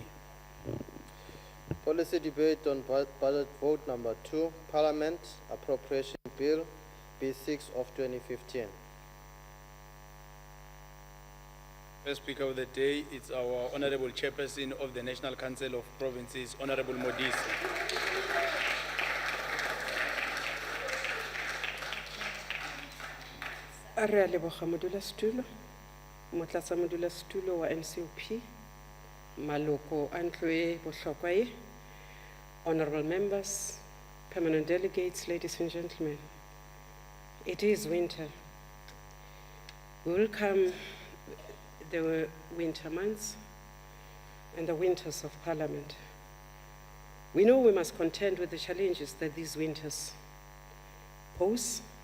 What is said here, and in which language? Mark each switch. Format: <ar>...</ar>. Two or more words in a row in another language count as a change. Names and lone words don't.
<en>Policy debate on budget vote number 2, Parliament Appropriation Bill B6 of 2015. First speaker of the day is our Honorable Chairperson of the National Council of Provinces, Honorable Modise.</en> <nso>Re a leboga modulasetulo, motlatsamodulasetulo wa NCOP, maloko a ntlo e bohlokwa e,</nso> <en>honorable members, permanent delegates, ladies and gentlemen. It is winter. We welcome the winter months and the winters of Parliament. We know we must contend with the challenges that these winters pose.</en>